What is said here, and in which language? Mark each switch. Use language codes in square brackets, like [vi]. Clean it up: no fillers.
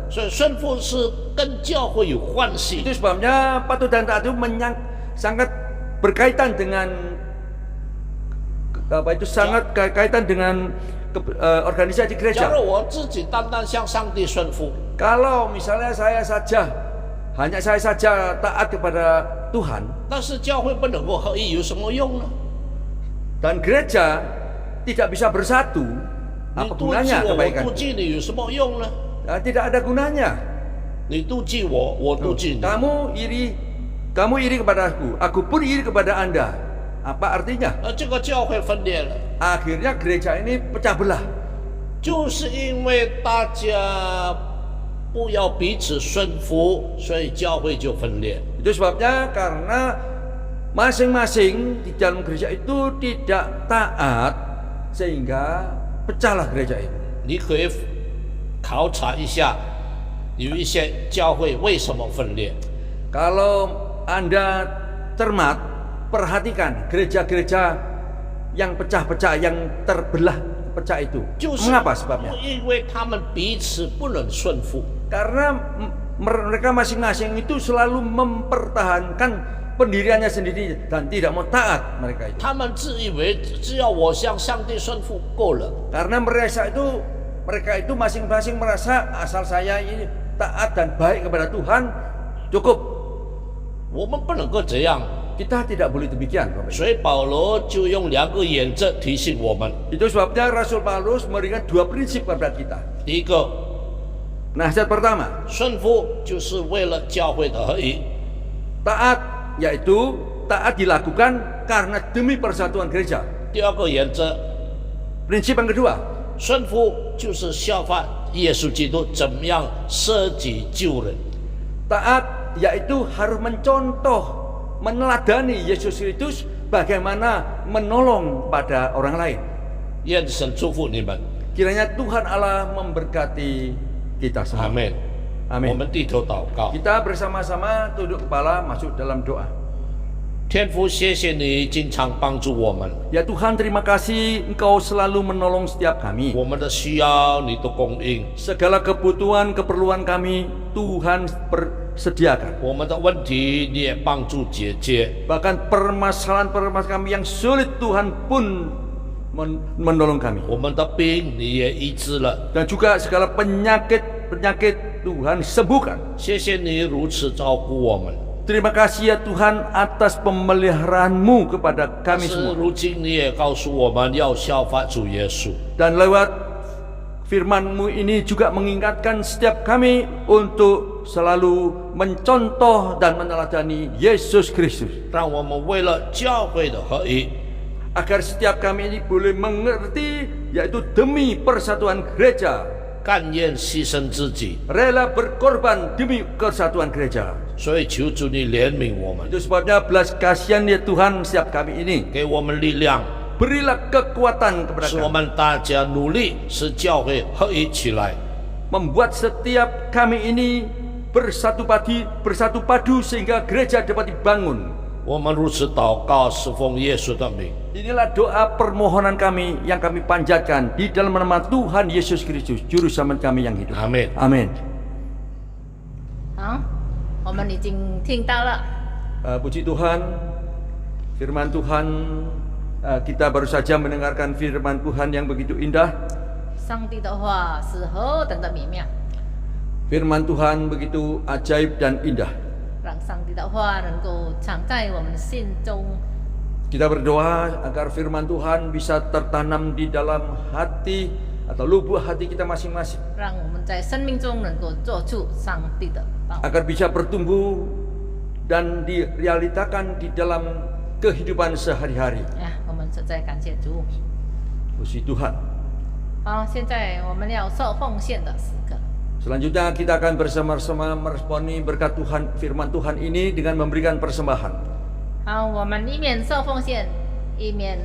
[zh] 所以顺服是跟教会有关系。 [id] Itu sebabnya patuh dan taat itu sangat berkaitan dengan sangat kaitan dengan organisasi [zh] 假 [id] gereja. [zh] 如我自己单单向上帝顺服， [id] Kalau misalnya hanya saya saja taat kepada Tuhan [zh] 但是教会不能够合一，有什么用呢？ [id] dan gereja tidak bisa bersatu, [zh] 你 [id] apa [zh] 妒忌 [id] gunanya [zh] 我，我 [id] kebaikan? [zh] 妒忌你，有什么用呢？ [id] Tidak ada gunanya. [zh] 你妒忌我，我妒忌你， [id] Kamu iri kepadaku, aku pun iri kepada Anda. Apa artinya? [zh] 这个教会分裂了， [id] Akhirnya gereja ini pecah belah. [zh] 就是因为大家不要彼此顺服，所以教会就分裂。 [id] Itu sebabnya karena masing-masing di dalam gereja itu tidak taat sehingga pecahlah gereja itu. [zh] 你可以考察一下，有一些教会为什么分裂？ [id] Kalau Anda cermat, perhatikan gereja-gereja yang pecah-pecah, yang terbelah pecah itu. [zh] 就是 [id] Mengapa sebabnya? [zh] 因为他们彼此不能顺服。 [id] Karena mereka masing-masing itu selalu mempertahankan pendiriannya sendiri dan tidak mau taat mereka itu. [zh] 他们自以为只要我向上帝顺服够了， [id] Karena mereka itu masing-masing merasa asal saya ini taat dan baik kepada Tuhan cukup. [zh] 我们不能够这样。 [id] Kita tidak boleh demikian, Bapak Ibu. [zh] 所以保罗就用两个原则提醒我们： [id] Itu sebabnya Rasul Paulus memberikan dua prinsip kepada kita. [zh] 第一个， [id] Nasihat pertama, [zh] 顺服就是为了教会的合一； [id] taat yaitu taat dilakukan karena demi persatuan gereja. [zh] 第二个原则， [id] Prinsip yang kedua, [zh] 顺服就是效法耶稣基督怎么样舍己救人。 [id] taat yaitu harus mencontoh, meneladani Yesus Kristus bagaimana menolong pada orang lain. [zh] 愿神祝福你们， [id] Kiranya Tuhan Allah memberkati kita [zh] 阿门。 [id] Amin. [zh] 我们低头祷告， [id] Kita bersama-sama tunduk kepala masuk dalam doa. [zh] 天父，谢谢你经常帮助我们， [id] Ya Tuhan, terima kasih Engkau selalu menolong setiap kami. [zh] 我们的需要你都供应， [id] Segala kebutuhan, keperluan kami Tuhan sediakan. [zh] 我们的问题你也帮助解决。 [id] Bahkan permasalahan-permasalahan kami yang sulit Tuhan pun menolong kami. [zh] 我们的病你也医治了， [id] Dan juga segala penyakit Tuhan sembuhkan. [zh] 谢谢你如此照顾我们。 [id] Terima kasih ya Tuhan atas pemeliharaanmu kepada [zh] 但 [id] kami [zh] 是 [id] semua. [zh] 如今你也告诉我们要效法主耶稣， [id] Dan lewat firman-Mu ini juga mengingatkan setiap kami untuk selalu mencontoh dan meneladani Yesus Kristus. [zh] 让我们为了教会的合一， [id] Agar setiap kami ini boleh mengerti, yaitu demi persatuan gereja, [zh] 甘愿牺牲自己。 [id] rela berkorban demi kesatuan gereja. [zh] 所以求主你怜悯我们， [id] Itu sebabnya belas kasihan ya Tuhan setiap kami ini. [zh] 给我们力量， [id] Berilah kekuatan kepada [zh] 使我们大家努力使教会合一起来。 [id] membuat setiap kami ini bersatu padu sehingga gereja dapat dibangun. [zh] 我们如此祷告，是奉耶稣的名。 [id] Inilah doa permohonan kami yang kami panjatkan di dalam nama Tuhan Yesus Kristus, Juru Selamat kami yang hidup. [zh] 阿门。 [id] Amin. [zh] 好，我们已经听到了。 [id] Puji Tuhan, firman Tuhan, kita baru saja mendengarkan firman Tuhan yang begitu indah. [zh] 上帝的话是何等的美妙， [id] Firman Tuhan begitu ajaib dan indah. [zh] 让上帝的话能够藏在我们心中。 [id] Kita berdoa agar firman Tuhan bisa tertanam di dalam hati atau lubuk hati kita masing-masing, [zh] 让我们在生命中能够做出上帝的道， [id] agar bisa bertumbuh dan direalitakan di dalam kehidupan sehari-hari. [zh] 我们实在感谢主。 [id] Puji Tuhan. [zh] 好，现在我们要受奉献的时刻。 [id] Selanjutnya kita akan bersama-sama meresponi berkat Tuhan, firman Tuhan ini dengan memberikan persembahan. [zh] 好，我们一面受奉献，一面